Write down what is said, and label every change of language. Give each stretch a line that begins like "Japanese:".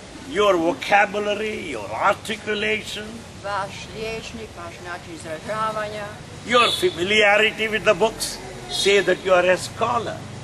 English: your vocabulary, your articulation,
Croatian: vaš liječnik, vaš način izražavanja,
English: your familiarity with the books say that you are a scholar.